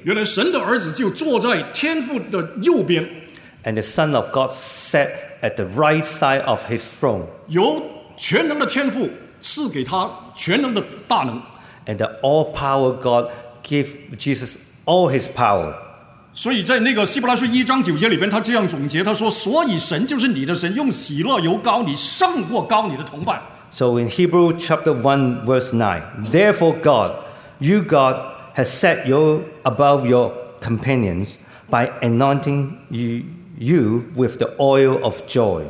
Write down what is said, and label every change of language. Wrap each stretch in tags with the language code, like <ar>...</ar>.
<zh>原来神的儿子就坐在天父的右边。</zh> <en>And the Son of God sat at the right side of his throne.</en> <zh>由全能的天父赐给他全能的大能。</zh> <en>And the all-power God gave Jesus all his power.</en> <zh>所以在那个希伯来书一章九节里边，他这样总结，他说：“所以神就是你的神，用喜乐油膏你，胜过膏你的同伴。”</zh> <en>So in Hebrew chapter 1 verse 9, therefore God, you God, has set you above your companions by anointing you with the oil of joy.</en>